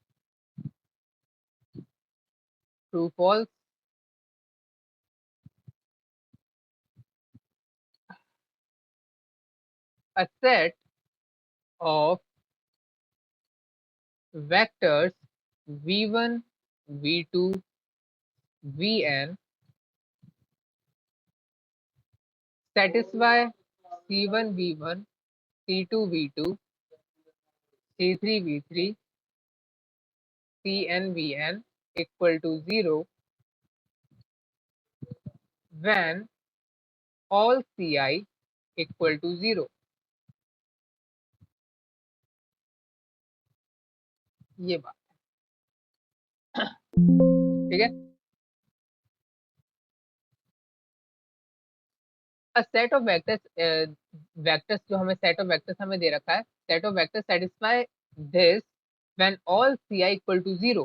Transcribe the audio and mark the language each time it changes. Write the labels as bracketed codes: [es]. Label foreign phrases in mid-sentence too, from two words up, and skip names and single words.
[en] true false a set of vectors v1 v2 vn satisfy c1 v1 c2 v2 c3 v3 cn vn equal to 0 when all ci equal to 0। [hi] ये बात, ठीक है। [en] set of vectors, vectors [hi] जो हमें [en] set of vectors [hi] हमें दे रखा है, [en] set of vectors satisfy this when all ci equal to 0.